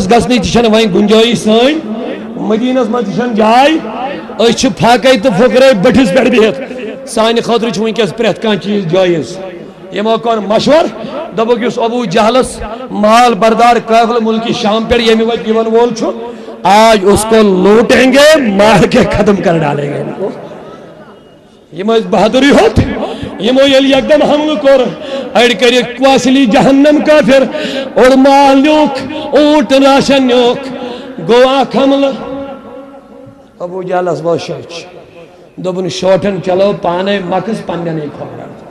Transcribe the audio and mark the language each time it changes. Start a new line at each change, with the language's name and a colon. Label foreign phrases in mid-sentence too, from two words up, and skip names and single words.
Kashmiri: گژھنٕچ تہِ چھَنہٕ وۄنۍ گُنجٲیِش سٲنۍ مدینس منٛز تہِ چھَنہٕ جاے أسۍ چھِ پھاکے تہٕ پھُکرے بٔٹھِس پٮ۪ٹھ بِہِتھ سانہِ خٲطرٕ چھُ وٕنکٮ۪س پرٛٮ۪تھ کانٛہہ چیٖز جٲیِز یِمو کوٚر مشور دوٚپُکھ یُس ابوٗ جہلس مال بردار قافلہٕ مُلکہِ شام پٮ۪ٹھ ییٚمہِ وَتہِ یِوان وول چھُ
Urdu: آج اس کو لوٹیں گے مار کے ختم کر ڈالیں گے
Kashmiri: یم ٲسۍ بہادری ہوت یمو ییٚلہِ یکدم حملہٕ کوٚر أڑۍ کٔرِکھ کوسلی جہنم کافر اوٚڑ مال نیوٗکھ اوٗنٹ راشن نیوٗکھ گوٚو اکھ حملہٕ ابوٗ جہلس گوٚو شوٚچ دوٚپُن شوٹھن چلو پانے مکس پننٮ۪نٕے کھۄرن